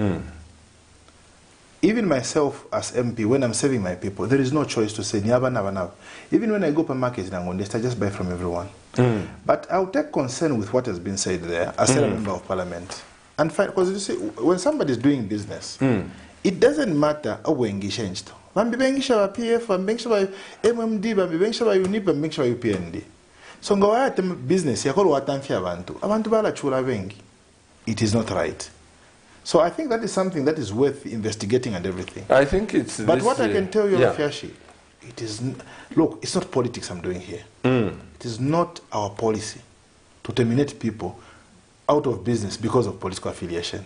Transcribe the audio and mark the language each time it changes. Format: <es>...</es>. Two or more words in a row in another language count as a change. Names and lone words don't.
<en>Even myself as MP, when I'm serving my people, there is no choice to say, Nyaba. Even when I go to market in Angondesta, I just buy from everyone. But I'll take concern with what has been said there as a member of parliament. And because you see, when somebody is doing business, it doesn't matter how we engage.</en> <bem>Bambibengisha ba PF, bambibengisha ba MMD, bambibengisha ba UNIP, bambibengisha ba UPND.</bem> <en>So business it is not right. So I think that is something that is worth investigating and everything. I think it's but this, what I can tell you, Rafiashi, it is look, it's not politics I'm doing here. It is not our policy to terminate people out of business because of political affiliation.</en>